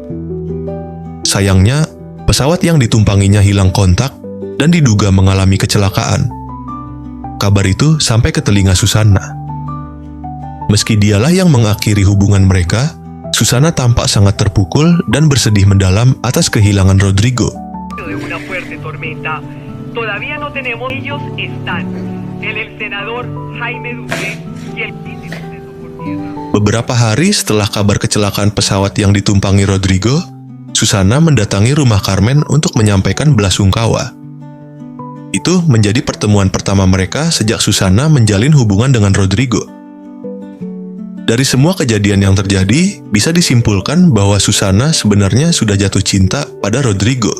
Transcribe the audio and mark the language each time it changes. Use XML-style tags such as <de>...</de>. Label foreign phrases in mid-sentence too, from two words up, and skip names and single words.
<id>Sayangnya, pesawat yang ditumpanginya hilang kontak dan diduga mengalami kecelakaan. Kabar itu sampai ke telinga Susana. Meski dialah yang mengakhiri hubungan mereka, Susana tampak sangat terpukul dan bersedih mendalam atas kehilangan Rodrigo.</id> <es>De una fuerte tormenta. Todavía no tenemos. Ellos están el senador Jaime Duque y el príncipe de Soportierra.</es> <id>Beberapa hari setelah kabar kecelakaan pesawat yang ditumpangi Rodrigo, Susana mendatangi rumah Carmen untuk menyampaikan belasungkawa. Itu menjadi pertemuan pertama mereka sejak Susana menjalin hubungan dengan Rodrigo. Dari semua kejadian yang terjadi, bisa disimpulkan bahwa Susana sebenarnya sudah jatuh cinta pada Rodrigo.</id>